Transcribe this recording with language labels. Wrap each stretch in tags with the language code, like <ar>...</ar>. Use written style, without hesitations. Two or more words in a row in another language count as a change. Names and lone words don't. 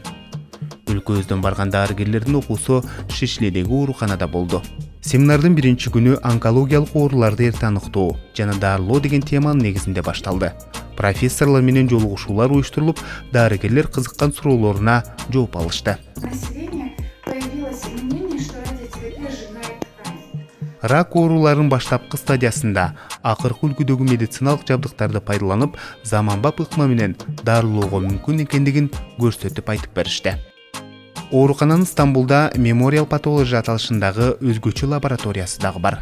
<ky>Өлкөбүздөн барган дарыгерлердин окуусу Шишлидеги ооруканада болду. Семинардын биринчи күнү онкологиялык ооруларды эрте аныктоо жана дарылоо деген теманын негизинде башталды. профессорлар менен жолугушуулар уюштурулуп, дарыгерлер кызыккан суроолоруна жооп алышты.</ky> <ru>Население появилось мнение, что радиотерапия сжигает ткань.</ru> <ky>Рак ооруларынын баштапкы стадиясында акыркы үлгүдөгү медициналык жабдыктарды пайдаланып, заманбап ыкма менен дарылоого мүмкүн экендигин көрсөтүп айтып беришти. Оорукананын Стамбулда Memorial Pathology аталышындагы өзгөчө лабораториясы дагы бар.</ky>